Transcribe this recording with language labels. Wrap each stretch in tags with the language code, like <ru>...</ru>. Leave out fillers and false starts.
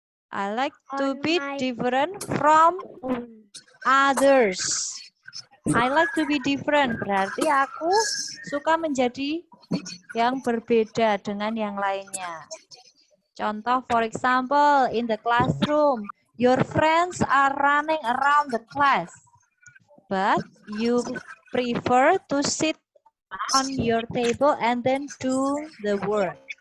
<en>I like to be different from others. I like to be different.</en> <id>Berarti aku suka menjadi yang berbeda dengan yang lainnya.</id> <en>Contoh, for example, in the classroom, your friends are running around the class, but you prefer to sit on your table and then do the work.</en>